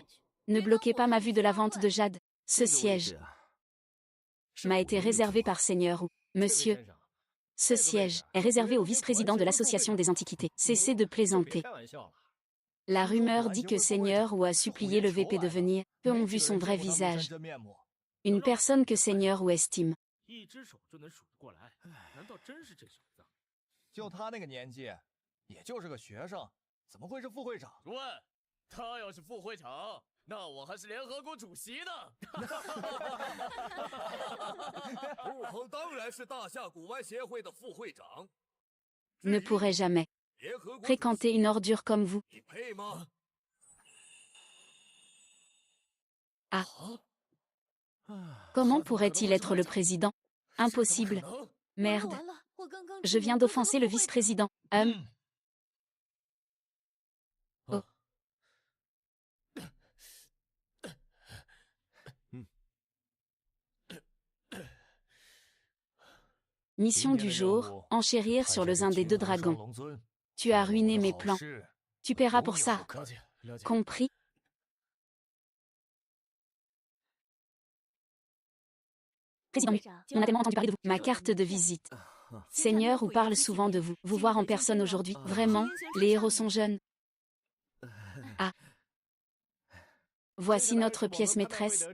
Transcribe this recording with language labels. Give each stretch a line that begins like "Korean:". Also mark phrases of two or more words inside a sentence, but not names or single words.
French: Ne bloquez pas ma vue de la vente de jade. Ce siège m'a été réservé par Seigneur Wu. Monsieur, ce siège est réservé au vice-président de l'Association des Antiquités. Cessez de plaisanter. La rumeur dit que Seigneur Wu a supplié le VP de venir. Peu ont vu son vrai visage. Une personne que Seigneur ou estime.
Chinese: 一只手就能数得过来，难道真是这小子？就他那个年纪，也就是个学生，怎么会是副会长？主任，他要是副会长，那我还是联合国主席呢。陆鹏当然是大夏古玩协会的副会长。
French: Ne pourrait jamais 联合国 fréquenter une ordure comme vous.
Chinese: 你配吗？
French: Comment pourrait-il être le président? Impossible. Merde. Je viens d'offenser le vice-président. Oh. Mission du jour, enchérir sur le zin des 2 dragons. Tu as ruiné mes plans. Tu paieras pour ça.
Chinese: 了解了解。
French: Compris? Président Mu, on a tellement entendu parler de vous. Ma carte de visite. Seigneur ou parle souvent de vous. Vous voir en personne aujourd'hui. Vraiment, les héros sont jeunes. Ah. Voici notre pièce maîtresse.